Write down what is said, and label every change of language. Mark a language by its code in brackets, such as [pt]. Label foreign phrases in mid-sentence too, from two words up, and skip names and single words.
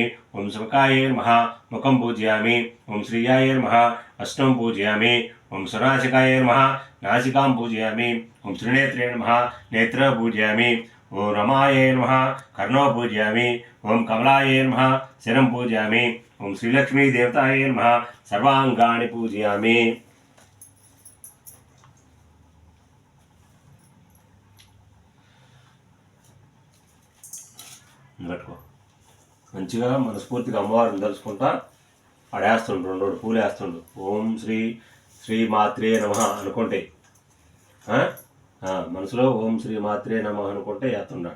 [sa] ओम सुमुखायै नमः मुखं पूजयामि। ओम श्रियायै नमः अष्टं पूजयामि। ओम सुनासिकायै नमः नासिकां पूजयामि। ओम त्रिनेत्रे नमः नेत्रं पूजयामि। ओम रमायै नमः कर्णौ पूजयामि। ओम कमलायै नमः शिरं पूजयामि। ओम श्रीलक्ष्मी देवतायै नमः सर्वांगानि पूजयामि। [te] పట్టుకో మంచిగా మనస్ఫూర్తిగా అమ్మవారిని తలుచుకుంటా ఆడేస్తుండు, రెండు పూలు వేస్తుండు. [sa] ఓం శ్రీ మాత్రే నమః [te] అనుకుంటే మనసులో [sa] ఓం శ్రీ మాత్రే నమః [te] అనుకుంటే వేస్తున్నాడు.